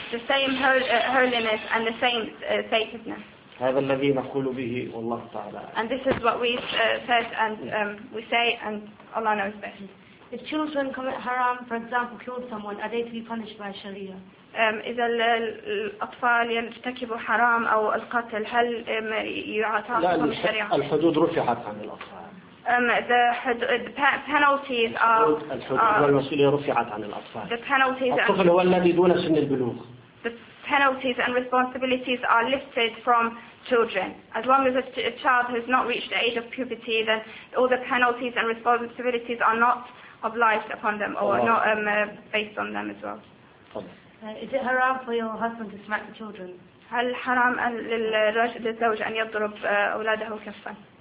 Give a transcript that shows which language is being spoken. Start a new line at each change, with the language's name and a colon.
English: The same holiness and the same sacredness.
Arabic: هذا الذي نقول به والله تعالى.
English: And this is what we said and we say and Allah knows best. If children commit haram, for example, killed someone, are they to be punished by Sharia?
Arabic: إذا الأطفال يرتكبوا حرام أو القتل هل يعاتبهم بالشريعة؟ لا الحدود رفعت عن الأطفال.
English: The penalties are.
Arabic: والمسؤولية رفعت عن الأطفال.
English: The penalties.
Arabic: الطفل هو الذي دون سن البلوغ.
English: The penalties and responsibilities are lifted from children. As long as a child has not reached the age of puberty, then all the penalties and responsibilities are not obliged upon them or Allah. Not based on them as well. Is it haram for your husband to smack the children?
Arabic: هل حرام للرجل الزوج أن يضرب أولاده كفا؟